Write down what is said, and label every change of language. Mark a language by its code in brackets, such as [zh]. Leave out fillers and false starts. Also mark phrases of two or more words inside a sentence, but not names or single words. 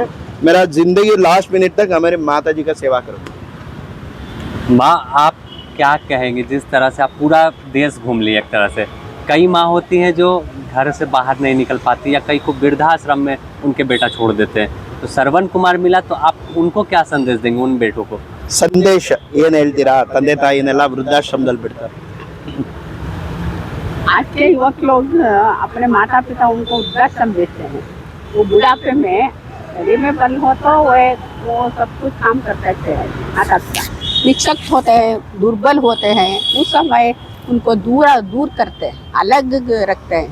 [hi] मेरा जिंदगी लास्ट मिनट तक हमारी माता जी का सेवा करूँगा। माँ, आप क्या कहेंगे जिस तरह से आप पूरा देश घूम लिए? एक तरह से कई माँ होती हैं जो घर से बाहर नहीं निकल पाती, या कई को वृद्धाश्रम में उनके बेटा छोड़ देते हैं, तो श्रवण कुमार मिला, तो आप उनको क्या संदेश देंगे उन बेटों को? [kn] ಸಂದೇಶ ಏನು ಹೇಳ್ತೀರಾ? ತಂದೆ ತಾಯಿನೆಲ್ಲ ವೃದ್ಧಾಶ್ರಮದಲ್ಲಿ ಬಿಡ್ತಾರೆ। [hi] आज के युवक लोग अपने माता पिता उनको वृद्धाश्रम देते हैं। वो बुढ़ापे में शरीर में बल हो तो वो सब कुछ काम कर सकते हैं। माता पिता निशक्त होते हैं, दुर्बल होते हैं, उस समय उनको दूर करते हैं, अलग रखते हैं।